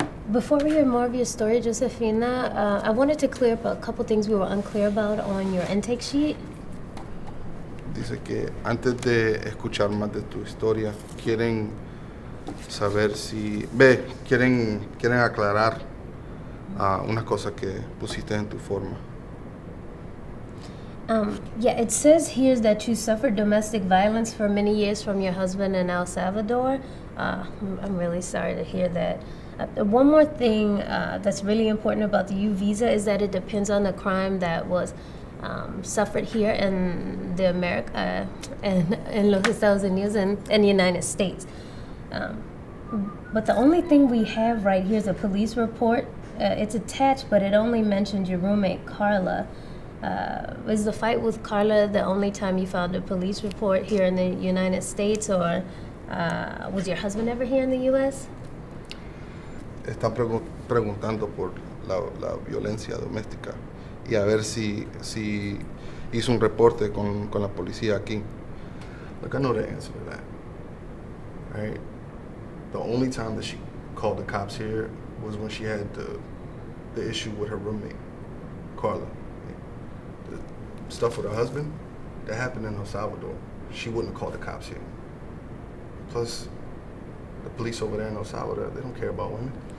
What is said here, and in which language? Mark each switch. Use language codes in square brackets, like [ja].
[en] Before we hear more of your story, Josefina, I wanted to clear up a couple things we were unclear about on your intake sheet. [es] Dice que antes de escuchar más de tu historia, quieren saber quieren aclarar una cosa que pusiste en tu forma. [en] Yeah, it says here that you suffered domestic violence for many years from your husband in El Salvador. I'm really sorry to hear that. One more thing that's really important about the U visa is that it depends on the crime that was suffered here in the in [es] los Estados Unidos [en] and the United States. But the only thing we have right here is a police report. It's attached, but it only mentions your roommate, Carla. Was the fight with Carla the only time you found a police report here in the United States, or was your husband ever here in the U.S.? [es] Están preguntando por la violencia doméstica y a ver si hizo un reporte con la policía aquí. [en] Look, I know the answer to that. Right? The only time that she called the cops here was when she had the issue with her roommate, Carla. The stuff with her husband, that happened in El Salvador. She wouldn't have called the cops here. Plus, the police over there in El Salvador, they don't care about women.